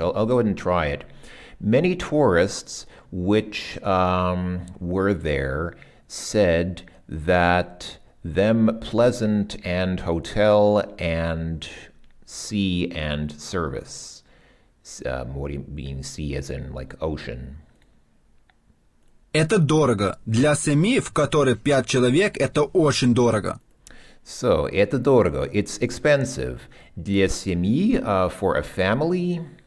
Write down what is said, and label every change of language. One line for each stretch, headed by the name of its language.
English: I'll go ahead and try it. Many tourists which were there said that them pleasant and hotel and sea and service. What do you mean sea as in like ocean?
Russian: Это дорого. Для семьи, в которой 5 человек, это очень дорого. So, это дорого.
English: It's expensive.
Russian: Для семьи,
English: for a family.